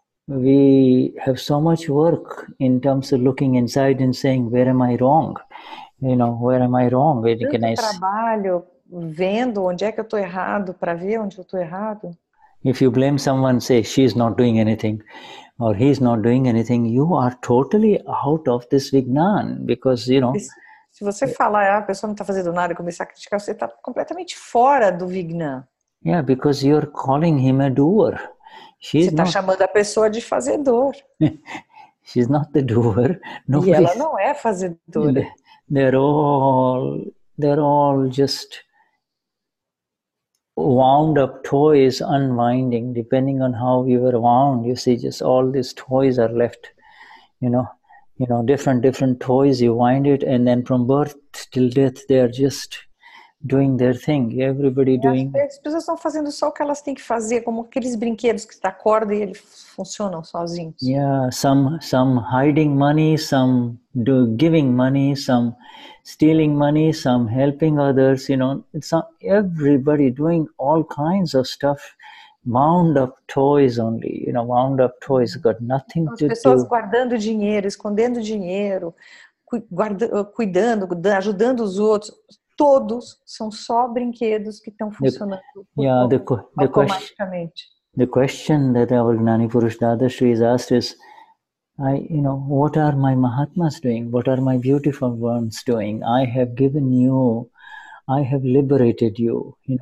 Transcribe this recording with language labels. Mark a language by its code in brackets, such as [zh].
[en] We have so much work in terms of looking inside and saying, where am I wrong? Where am I wrong? [pt] Tanto trabalho vendo onde é que eu estou errado, para ver onde eu estou errado. [en] If you blame someone, say she's not doing anything or he's not doing anything, you are totally out of this Vignan, because [pt] Se você falar a pessoa não está fazendo nada e começar a criticar, você está completamente fora do Vignan. [en] Yeah, because you're calling him a doer. [pt] Você está chamando a pessoa de fazedor. [en] She's not the doer. [pt] E ela não é fazedora. [en] They're all just wound up toys unwinding, depending on how you were wound. You see, just all these toys are left, different toys. You wind it, and then from birth till death, they are just doing their thing. Everybody doing. [pt] As pessoas estão fazendo só o que elas têm que fazer, como aqueles brinquedos que está corda e eles funcionam sozinhos. [en] Yeah, some hiding money, some giving money, some stealing money, some helping others. It's everybody doing all kinds of stuff. Wound up toys only. Wound up toys got nothing to do. [pt] As pessoas guardando dinheiro, escondendo dinheiro, cuidando, ajudando os outros. Todos são só brinquedos que estão funcionando automaticamente. [en] The question that our Gnani Purush Dadashri is asked is, what are my Mahatmas doing? What are my beautiful ones doing? I have given you, I have liberated you,